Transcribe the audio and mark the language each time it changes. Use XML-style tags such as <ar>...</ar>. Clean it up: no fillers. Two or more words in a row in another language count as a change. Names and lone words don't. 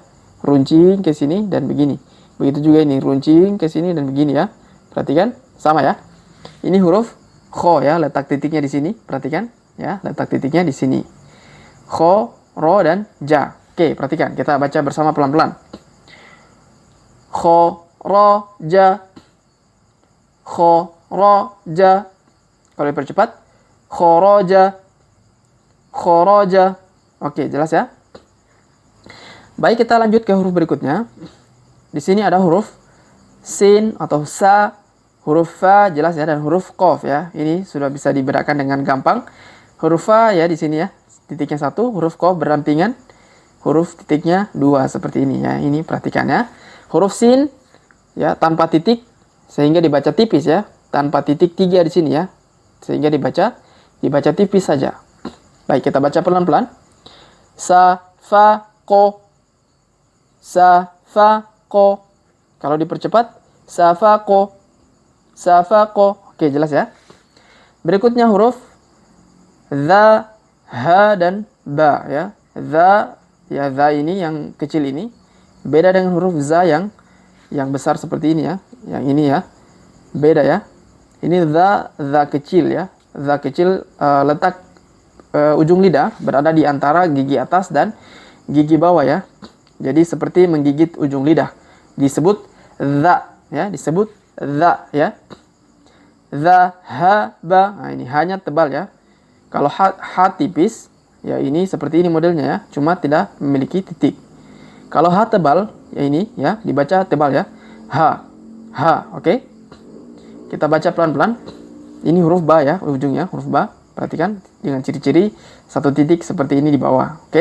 <id>Runcing ke sini dan begini. Begitu juga ini, runcing ke sini dan begini ya. Perhatikan, sama ya. Ini huruf kho ya, letak titiknya di sini. Perhatikan ya, letak titiknya di sini. Kho, ro, dan ja. Oke, perhatikan. Kita baca bersama pelan-pelan. Kho, ro, ja. Kho, ro, ja. Kalau dipercepat, khoroja. Khoroja. Oke, jelas ya. Baik, kita lanjut ke huruf berikutnya. Di sini ada huruf sin atau sa, huruf fa jelas ya, dan huruf qaf ya. Ini sudah bisa dibedakan dengan gampang. Huruf fa ya di sini ya, titiknya 1, huruf qaf berdampingan, huruf titiknya 2 seperti ini ya. Ini perhatikan ya. Huruf sin ya tanpa titik sehingga dibaca tipis ya, tanpa titik 3 di sini ya. Sehingga dibaca tipis saja. Baik, kita baca pelan-pelan. Sa, fa, ko. Sa, fa, ko. Kalau dipercepat, sa, fa, ko. Sa, fa, ko. Oke, jelas ya. Berikutnya huruf za, ha, dan ba ya. Za, ya za ini yang kecil ini. Beda dengan huruf za yang besar seperti ini ya. Yang ini ya. Beda ya. Ini za kecil ya. Za kecil letak ujung lidah berada di antara gigi atas dan gigi bawah ya. Jadi seperti menggigit ujung lidah. Disebut za ya, disebut za ya. Za, ha, ba. Nah, ini hanya tebal ya. Kalau ha tipis, ya ini seperti ini modelnya ya, cuma tidak memiliki titik. Kalau H tebal, ya ini ya, dibaca tebal ya. H, oke. Kita baca pelan-pelan. Ini huruf ba ya, ujungnya huruf ba. Perhatikan dengan ciri-ciri satu titik seperti ini di bawah, oke.</id>